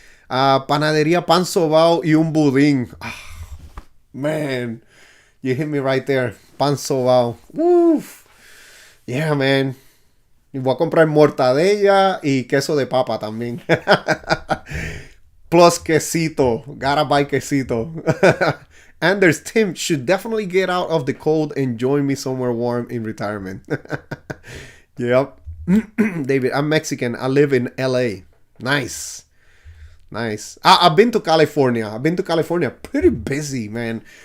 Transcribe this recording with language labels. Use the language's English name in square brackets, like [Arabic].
[Spanish] Panadería Pan Sobao y un budín. [English] Man, you hit me right there. Pan Sobao. Woof. Yeah, man. [Spanish] Y voy a comprar mortadella y queso de papa también. [English] Plus quesito. Gotta buy quesito. Anders, Tim should definitely get out of the cold and join me somewhere warm in retirement. Yep. David, I'm Mexican. I live in LA. Nice. I've been to California. Pretty busy, man.